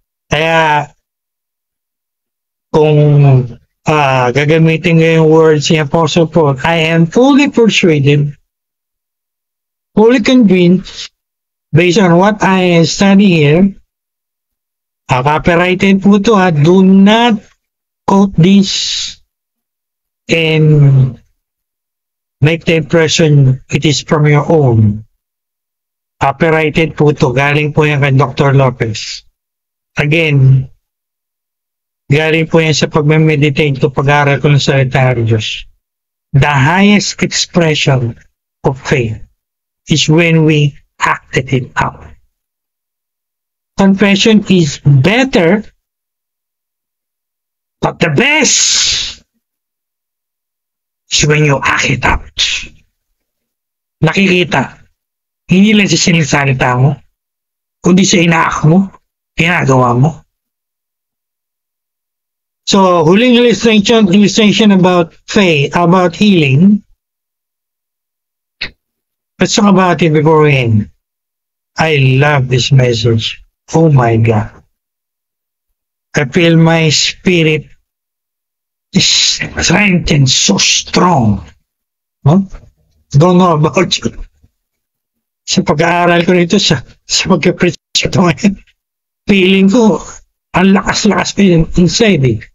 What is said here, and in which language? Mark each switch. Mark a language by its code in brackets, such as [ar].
[tl] Kaya, kung gagamitin ko yung words ni Apostle Paul, [en] I am fully persuaded, fully convinced, based on what I study here, copyrighted po ito do not quote this and make the impression it is from your own. [tl] Copyrighted po ito, galing po yan kay Dr. Lopez. Again, galing po yan sa pagme-meditate ko, pag-aaral ko ng salita ng Diyos. [en] The highest expression of faith is when we acted it out. Confession is better, but the best is when you act it out. [tl] Nakikita, hindi lang sa sinasalita mo, kundi sa ina-act mo, ginagawa mo. So, huling illustration about faith, about healing. [en] Let's talk about it before we end. I love this message. Oh my God. I feel my spirit is strengthened so strong. Huh? Don't know about you. [tl] Sa pag-aaral ko nito, sa pag-preach ito ngayon, feeling ko, ang lakas-lakas ko yun [en] inside [tl] eh.